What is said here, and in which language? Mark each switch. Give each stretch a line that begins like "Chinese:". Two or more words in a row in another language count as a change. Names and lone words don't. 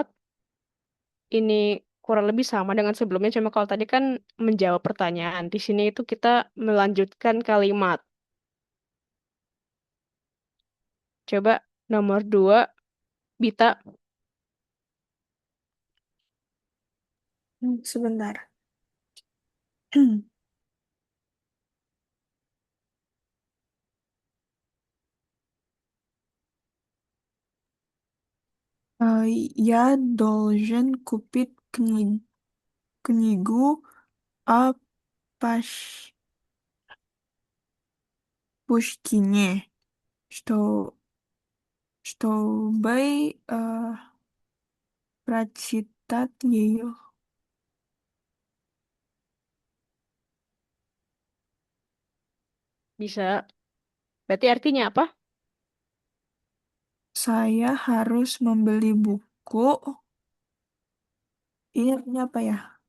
Indonesian: Ini kurang lebih sama dengan sebelumnya, cuma kalau tadi kan menjawab pertanyaan. Di sini itu kita melanjutkan kalimat. Coba nomor 2, Bita. Sebentar.
Russian: Я должен купить книгу о Пушкине, что, чтобы прочитать ее.
Indonesian: Bisa. Berarti artinya apa? Saya harus membeli buku. Ini artinya apa ya?